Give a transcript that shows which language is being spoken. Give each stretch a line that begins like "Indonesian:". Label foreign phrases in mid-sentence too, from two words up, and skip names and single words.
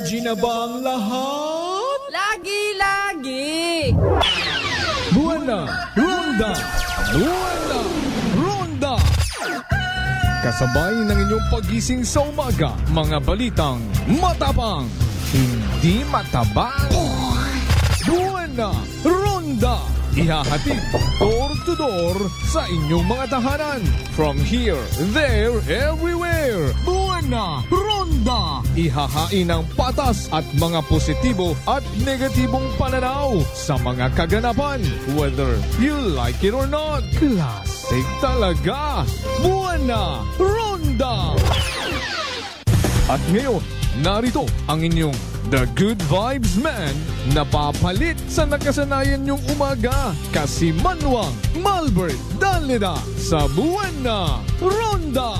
Filipino: na ba ang lahat? Lagi-lagi! Buwana Ronda! Buwana Ronda! Kasabay ng inyong pagising sa umaga, mga balitang matapang, hindi matabang. Buwana Ronda! Ihahatid
English: door to door
Filipino: sa inyong mga tahanan.
English: From here, there, everywhere.
Filipino: Buwana Ronda! Ihahain ang patas at mga positibo at negatibong pananaw sa mga kaganapan.
English: Whether you like it or not.
Filipino: Classic talaga. Buwana Ronda! At ngayon, narito ang inyong The Good Vibes Man na papalit sa nakasanayan niyong umaga. Kasimanwang Malbert Dalida sa Buwana Ronda!